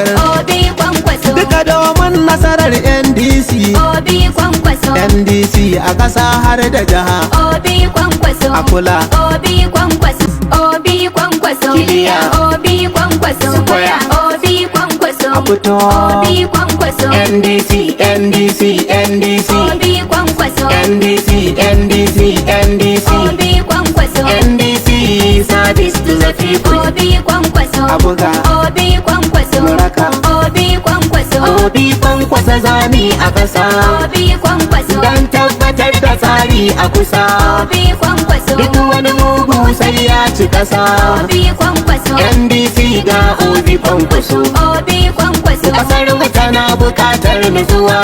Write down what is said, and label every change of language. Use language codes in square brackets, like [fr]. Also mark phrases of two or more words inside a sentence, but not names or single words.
[ha] Obi kwankwaso, duka domin nasarar NDC. Obi kwankwaso, NDC a ƙasa har da jiha Obi kwankwaso, a kula. Obi kwankwaso, Obi kwankwaso, Kiliya. Obi kwankwaso, Square. Obi kwankwaso, A fito. Obi kwankwaso, NDC, NDC, NDC, Obi kwankwaso, NDC, NDC, NDC, Obi kwankwaso, NDC, [en] service to the people. [ha] Obi kwankwaso, Abuga. Obi kwankwaso, Muraka. Obi kwankwaso, Obi kwankwasa zami a ƙasa, Obi kwankwaso, don tabbatar da tsari a kusa. Obi kwankwaso, Duk wani mugu sai ya ci ƙasa. Obi kwankwaso, NDC ga Obi kwankwaso. Obi kwankwaso, Kasar mu tana bukatar nutsuwa,